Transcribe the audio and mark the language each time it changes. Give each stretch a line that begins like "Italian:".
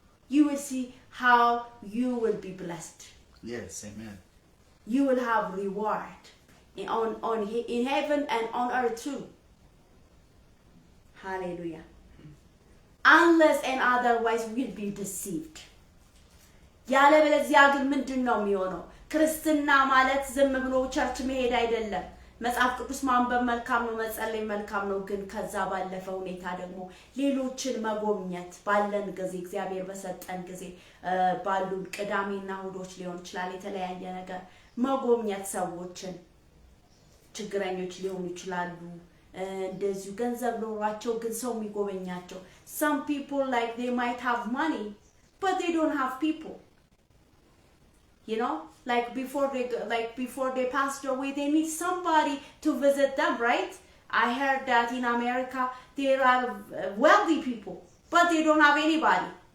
English: You will see how you will be blessed. Yes, amen. You will have reward in heaven and on earth too. Hallelujah. Unless and otherwise we'll be deceived.
Amharic: ያለበለዚያ ግን ምንድነው የሚሆነው? ክርስትና ማለት ዝም ብሎ ቸርች መሄድ አይደለም። መጽሐፍ ቅዱስ ማንበብ መልካም ነው፣ መጸለይ መልካም ነው። ግን ከዛ ባለፈ ሁኔታ ደግሞ ሌሎችን መጎብኘት ባለን ጊዜ እግዚአብሔር በሰጠን ጊዜ ባሉን ቅዳሜና እሁዶች ሊሆን ይችላል የተለያየ ነገር መጎብኘት ሰዎችን ችግረኞች ሊሆኑ ይችላሉ። እንደዚሁ ገንዘብ ኖሯቸው ግን ሰው የሚጎበኛቸው.
English: Some people like they might have money but they don't have people. You know, like before they passed away, they need somebody to visit them, right? I heard that in America there are wealthy people, but they don't have anybody.